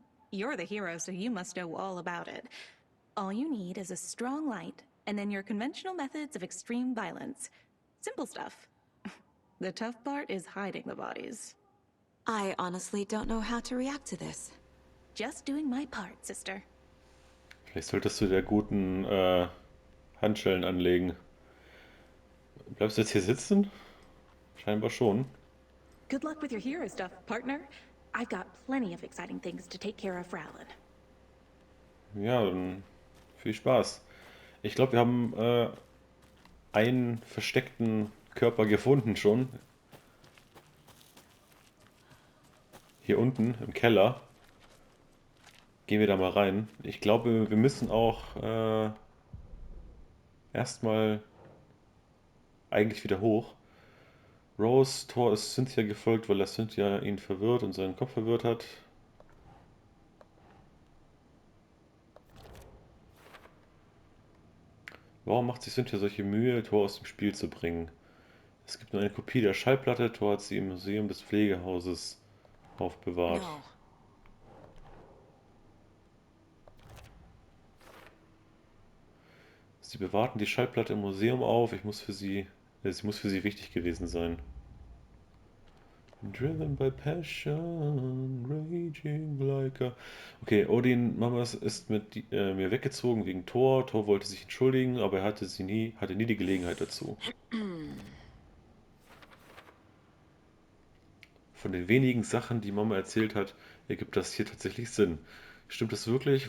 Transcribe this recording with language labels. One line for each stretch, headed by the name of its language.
English: You're the hero, so you must know all about it. All you need is a strong light, and then your conventional methods of extreme violence. Simple stuff. The tough part is hiding the bodies. I honestly don't know how to react to this. Just doing my part, sister.
German: Vielleicht solltest du der guten Handschellen anlegen. Bleibst du jetzt hier sitzen? Scheinbar schon.
English: Good luck with your hero stuff, partner. I've got plenty of exciting things to take care of for Alan.
German: Ja, dann viel Spaß. Ich glaube, wir haben einen versteckten Körper gefunden schon. Hier unten im Keller. Gehen wir da mal rein. Ich glaube, wir müssen auch erstmal eigentlich wieder hoch. Rose, Tor ist Cynthia gefolgt, weil er Cynthia ihn verwirrt und seinen Kopf verwirrt hat. Warum macht sich Cynthia solche Mühe, Tor aus dem Spiel zu bringen? Es gibt nur eine Kopie der Schallplatte, Tor hat sie im Museum des Pflegehauses aufbewahrt.
English: No.
German: Sie bewahrten die Schallplatte im Museum auf. Sie muss für sie wichtig gewesen sein.
English: Driven by passion, raging like a...
German: Okay, Odin, Mamas ist mit mir weggezogen wegen Thor. Thor wollte sich entschuldigen, aber er hatte nie die Gelegenheit dazu. Von den wenigen Sachen, die Mama erzählt hat, ergibt das hier tatsächlich Sinn. Stimmt es wirklich?